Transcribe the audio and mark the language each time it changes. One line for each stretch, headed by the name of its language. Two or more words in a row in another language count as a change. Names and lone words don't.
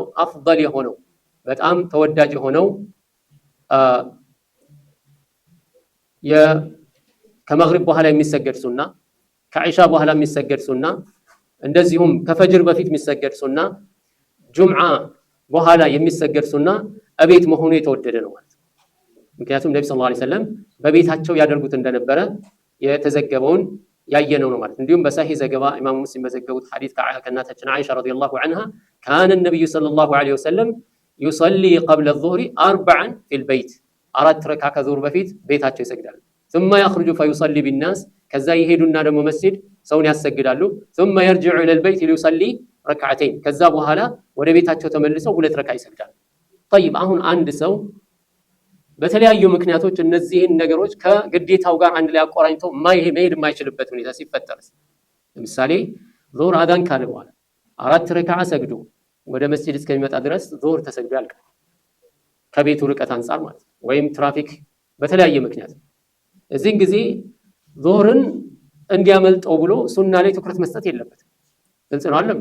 Amharic: አፍደል የሆነው በጣም ተወዳጅ የሆነው ከመግሪብ በኋላ የሚሰገድ ሱና፣ ከዒሻ በኋላ የሚሰገድ ሱና፣ እንደዚሁም ከፈጅር በፊት የሚሰገድ ሱና፣ ጁምዓ በኋላ የሚሰገድ ሱና እቤት መሆኑ የተወደደ ነው ማለት ነው። ምክንያቱም ነብዩ
Arabic: صلى الله عليه وسلم
Amharic: በቤታቸው ያደርጉት እንደነበረ የተዘገበውን ያየነው ነው ማለት። እንዲሁም በሰሂህ ዘገባ ኢማም ሙስሊም በዘገቡት ሐዲስ ከእናታችን አይሻ
Arabic: رضي الله عنها كان النبي صلى الله عليه وسلم يصلي قبل الظهر 40 في البيت 4
Amharic: ረካ ከዙሁር በፊት ቤታቸው ይሰግዳሉ።
Arabic: ثم يخرج فيصلي بالناس
Amharic: ከዛ ይሄዱና ደግሞ መስጂድ ሰውን ያሰግዳሉ።
Arabic: ثم يرجع الى البيت ليصلي
Amharic: ركعتين ከዛ በኋላ ወደ ቤታቸው ተመልሰው 2 ረካ ይሰግዳሉ። طيب አሁን አንድ ሰው በተለያዩ ምክንያቶች እነዚህን ነገሮች ከግዴታው ጋር አንድ ላይ አቆራኝቶ መሄድ የማይችልበት ሁኔታ ሲፈጠር፣ ለምሳሌ ዙሁር አዳን ካለ በኋላ 4 ረካ ሰግዶ ወደ መስጂድ እስከሚመጣ ድረስ ዙሁር ተሰግዶ ያልቃል። ከቤቱ ርቀት አንፃር ማለት ነው፣ ወይም ትራፊክ በተለያየ ምክንያት እዚህን ጊዜ ዙሁርን እንዲያመልጠው ብሎ ሱና ላይ ትኩረት መስጠት የለበትም። ግልጽ ነው አይደል?